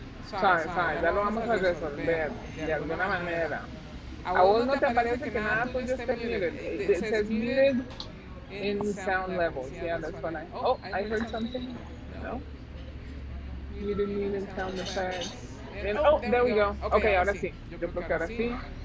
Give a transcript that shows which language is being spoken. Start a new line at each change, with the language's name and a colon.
Spanish: Sorry, ya lo vamos a resolver de alguna manera. ¿A vos no te parece que nada tuyo esté muted?
English: It says muted in sound levels. Yeah, that's what I heard something. No? Muted sound effects. And, there we go.
Spanish: Okay, ahora sí. Yo creo que ahora sí.